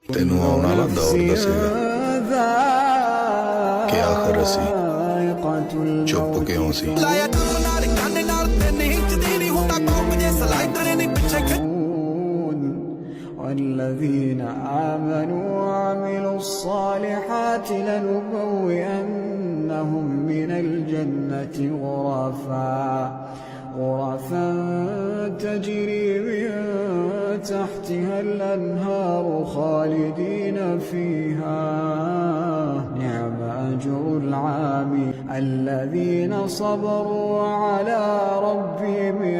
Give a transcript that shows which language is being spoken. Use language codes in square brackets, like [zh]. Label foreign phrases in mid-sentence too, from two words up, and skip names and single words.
[pa] ਤੈਨੂੰ ਆਉਣ ਵਾਲਾ ਦੌਰ ਦੱਸੇਗਾ ਕਿ ਆਖਰ ਅਸੀਂ ਚੁੱਪ ਕਿਉਂ ਸੀ। [ar] والذين آمنوا وعملوا الصالحات لنبوئنهم من الجنة غرفا تجري من تحتها الأنهار خالدين فيها نعم أجر العامل الذين صبروا وعلى ربهم